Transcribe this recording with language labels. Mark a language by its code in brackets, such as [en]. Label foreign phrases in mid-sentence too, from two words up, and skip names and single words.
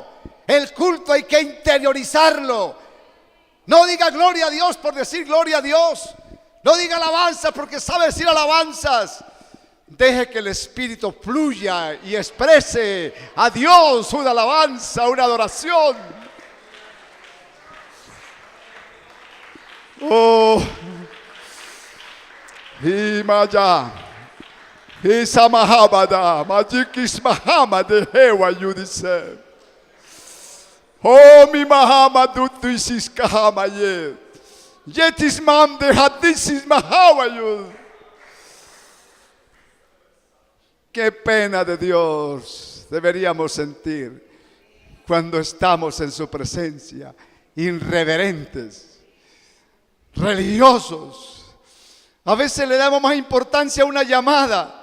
[es] El culto hay que interiorizarlo. No diga gloria a Dios por decir gloria a Dios. No diga alabanza porque sabe decir alabanzas. Deje que el Espíritu fluya y exprese a Dios una alabanza, una adoración. Oh, Himaya, Isamahabada, Majikis Mahamad, Hewa Yudise. Oh, mi Mahamadutu Isis Kahamaye. Yetis Mam de Hadisis Mahawayud. Qué pena de Dios deberíamos sentir cuando estamos en su presencia, irreverentes, religiosos. A veces le damos más importancia a una llamada.